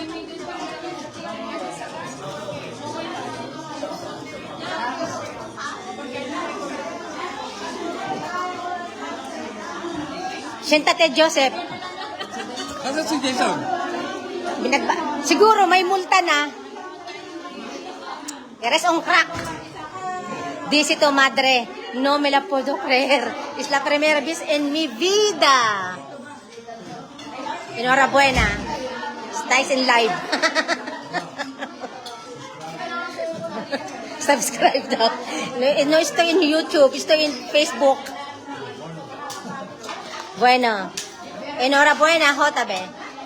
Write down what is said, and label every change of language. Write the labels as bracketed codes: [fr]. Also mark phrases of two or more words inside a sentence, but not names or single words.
[es] Siéntate, Joseph. [tl] Nasaan si Jason? Siguro may multa na. [es] Eres un crack. Dice tu madre, no me la puedo creer. Es la primera vez en mi vida. Enhorabuena. Estáis en live. [tl] Subscribe daw. [es] No estoy en YouTube, estoy en Facebook. Bueno. Enhorabuena, JB.